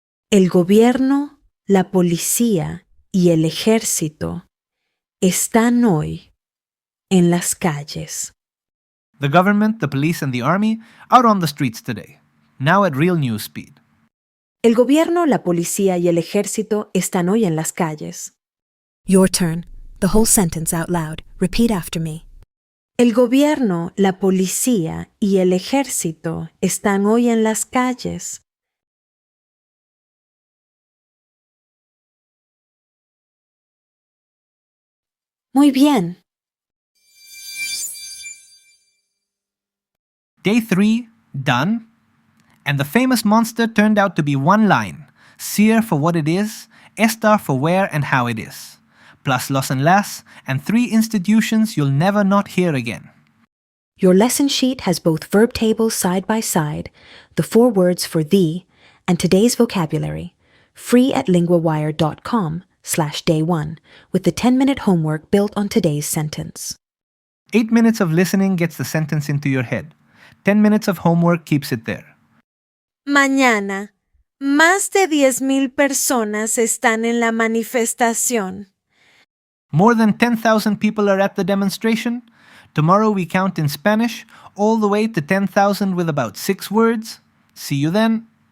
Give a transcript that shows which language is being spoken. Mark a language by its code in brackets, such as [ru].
[es] El gobierno, la policía y el ejército están hoy en las calles. [en] The government, the police, and the army are on the streets today, now at real news speed. [es] El gobierno, la policía y el ejército están hoy en las calles. [en] Your turn. The whole sentence out loud. Repeat after me. [es] El gobierno, la policía y el ejército están hoy en las calles. Muy bien. [en] Day 3, done. And the famous monster turned out to be one line, ser for what it is, estar for where and how it is, plus los and las, and 3 institutions you'll never not hear again. Your lesson sheet has both verb tables side by side, the 4 words for the, and today's vocabulary, free at linguawire.com/day1, with the 10-minute homework built on today's sentence. 8 minutes of listening gets the sentence into your head. 10 minutes of homework keeps it there. [es] Mañana, más de 10,000 personas están en la manifestación. [en] More than 10,000 people are at the demonstration. Tomorrow we count in Spanish all the way to 10,000 with about 6 words. See you then.